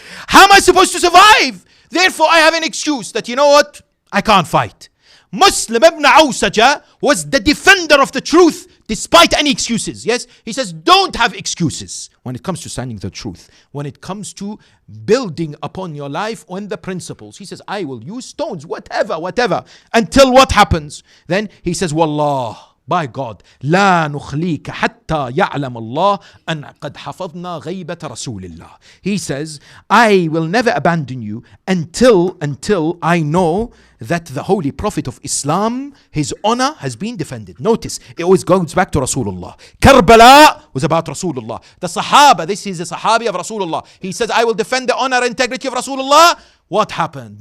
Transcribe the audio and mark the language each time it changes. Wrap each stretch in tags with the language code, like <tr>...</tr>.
<en>How am I supposed to survive? Therefore, I have an excuse that, you know what? I can't fight. Muslim ibn Awsaja was the defender of the truth Despite any excuses, yes? He says, don't have excuses when it comes to standing the truth. When it comes to building upon your life on the principles. He says, I will use stones, whatever. Until what happens? Then he says, Wallah, by God,</en> <ar>لا نخليك حتى يعلم الله أن قد حفظنا غيبة رسول الله.</ar> <en>He says, I will never abandon you until I know that the Holy Prophet of Islam, his honor has been defended. Notice, it always goes back to Rasulullah. Karbala was about Rasulullah. The Sahaba, this is a Sahabi of Rasulullah. He says, I will defend the honor and integrity of Rasulullah. What happened?</en>